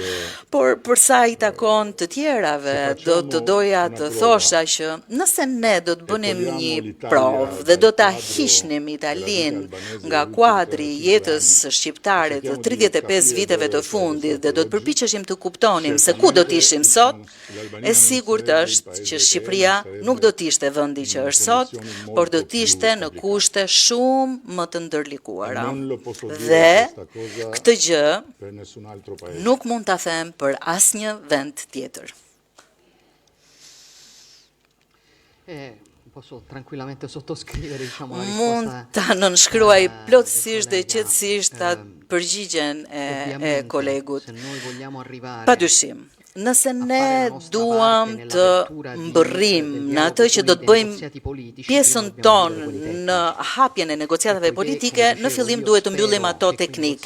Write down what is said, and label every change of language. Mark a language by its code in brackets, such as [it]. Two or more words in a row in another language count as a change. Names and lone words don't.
[sq] Por për sa i takon të tjerave, do të doja të thosha që nëse ne do të bënim një provë dhe do ta hiqnim Italinë nga kuadri i jetës shqiptare të 35 viteve të fundit dhe do të përpiqeshim të kuptonim se ku do të ishim sot, e sigurt është që Shqipëria nuk do të ishte vendi që është sot, por do të ishte në kushte shumë më të ndërlikuara. Dhe këtë gjë nuk mund ta them për asnjë vend tjetër. [it] Posso tranquillamente sottoscrivere, diciamo, la [sq] mund [it] risposta. [sq] ta nënshkruaj plotësisht dhe qetësisht përgjigjen e kolegut. Padyshim, nëse ne duam të mbërrim në atë që do të bëjmë pjesën tonë në hapjen e negociatave politike, në fillim duhet të mbyllim ato teknike.